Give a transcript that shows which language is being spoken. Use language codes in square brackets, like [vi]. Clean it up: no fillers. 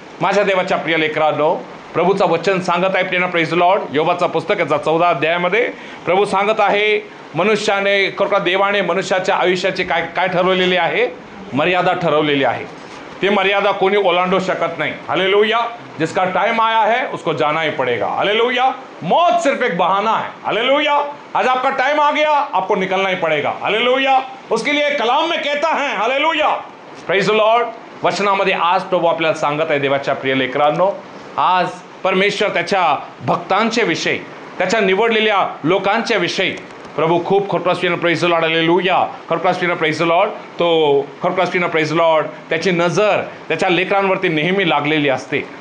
[mr] माझ्या देवाच्या प्रिय लेकरांनो, प्रभूचं वचन सांगत आहे, प्रियना [en] praise lord, [mr] योबाचं पुस्तक याचा 14 अध्यायामध्ये प्रभू सांगत आहे, मनुष्याने देवाने मनुष्याच्या आयुष्याची काय ठरवलेली आहे, मर्यादा ठरवलेली आहे. ती मर्यादा कोणी ओलांडू शकत नाही. हालेलुया. [hi] जिसका टाइम आया है उसको जाना ही पड़ेगा. हालेलुया. मौत सिर्फ एक बहाना है. हालेलुया. आज आपका टाइम आ गया, आपको निकलना ही पड़ेगा. हालेलुया. उसके लिए कलाम में कहता है, हालेलुया, [en] Praise the Lord. [mr] वचनामध्ये आज प्रभू आपल्याला सांगत आहे देवाच्या प्रिय लेकरांनो, आज परमेश्वर त्याच्या भक्तांचे विषयी, त्याच्या निवडलेल्या लोकांच्या विषयी प्रभू खूप खरपासपीनं [en] Praise the lord. [mr] Hallelujah. खरपासपीनं [en] Praise the lord. [mr] तो खरपासपीनं प्रेज द लॉर्ड, त्याची नजर त्याच्या लेकरांवरती नेहमी लागलेली असते.